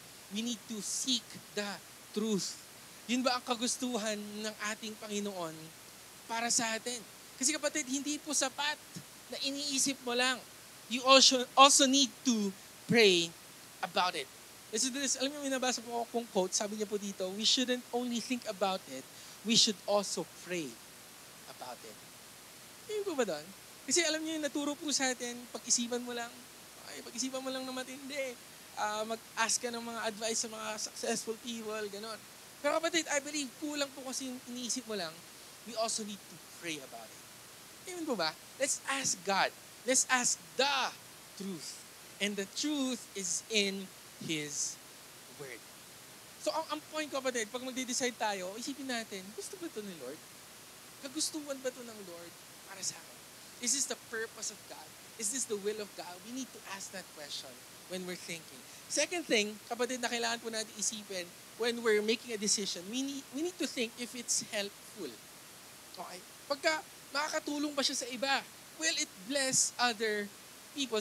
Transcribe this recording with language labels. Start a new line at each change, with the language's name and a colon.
English: We need to seek the truth.
Filipino: Yun ba ang kagustuhan ng ating Panginoon para sa atin? Kasi kapatid, hindi po sapat na iniisip mo lang.
English: You also need to pray about it.
Filipino: Alam niyo, minabasa po akong quote, sabi niya po dito,
English: we shouldn't only think about it, we should also pray about it.
Filipino: Hindi po ba doon? Kasi alam niyo, naturo po sa atin, pag-isipan mo lang na matindi. Mag-ask ka ng mga advice sa mga successful people, gano'n. Pero kapatid,
English: I believe,
Filipino: kulang po kasi yung iniisip mo lang,
English: we also need to pray about it.
Filipino: Amen po ba?
English: Let's ask God. Let's ask the truth. And the truth is in His Word.
Filipino: So, ang point ko, kapatid, pag magde-decide tayo, isipin natin, gusto ba ito ni Lord? Kagustuhan ba ito ng Lord para sa akin?
English: Is this the purpose of God? Is this the will of God? We need to ask that question when we're thinking. Second thing, kapatid,
Filipino: na kailangan po natin isipin
English: when we're making a decision, we need to think if it's helpful. Okay?
Filipino: Pagka makakatulong ba siya sa iba?
English: Will it bless other people?